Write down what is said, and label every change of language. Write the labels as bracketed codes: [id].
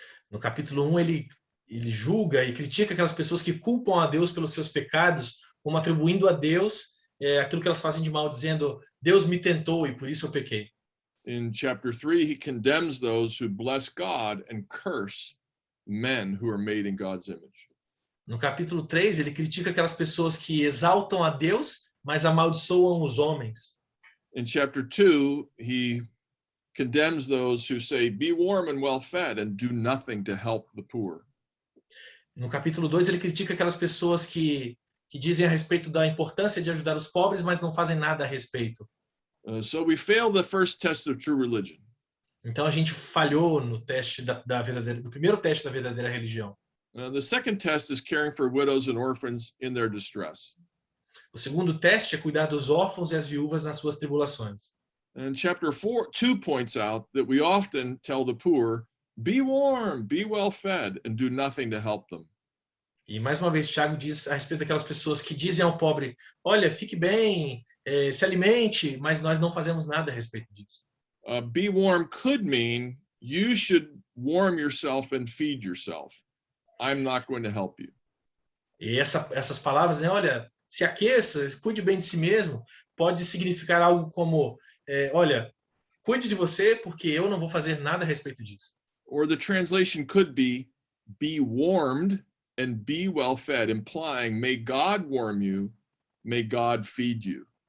[pt] No capítulo 1, ele julga e critica aquelas pessoas que culpam a Deus pelos seus pecados, como atribuindo a Deus aquilo que elas fazem de mal, dizendo, Deus me tentou e por isso eu pequei. [en] In chapter 3, he condemns those who bless God and curse men who are made in God's image. [pt] No capítulo 3, ele critica aquelas pessoas que exaltam a Deus, mas amaldiçoam os homens. [en] In chapter 2, he condemns those who say, be warm and well fed and do nothing to help the poor. [pt] No capítulo 2, ele critica aquelas pessoas que dizem a respeito da importância de ajudar os pobres, mas não fazem nada a respeito. [en] So we failed the first test of true religion. [pt] Então a gente falhou no teste da verdadeira, no primeiro teste da verdadeira religião. [en] The second test is caring for widows and orphans in their distress. [pt] O segundo teste é cuidar dos órfãos e as viúvas nas suas tribulações. [en] And chapter 2 points out that we often tell the poor, be warm, be well fed, and do nothing to help them. [pt] E mais uma vez Tiago diz a respeito daquelas pessoas que dizem ao pobre, olha, fique bem, se alimente, mas nós não fazemos nada a respeito disso. [en] Be warm could mean you should warm yourself and feed yourself. I'm not going to help you. [pt] E essas palavras, né, olha, se aqueça, cuide bem de si mesmo, pode significar algo como, olha, cuide de você porque eu não vou fazer nada a respeito disso. [en] Or the translation could be warmed and be well fed, implying may God warm you, may God feed you.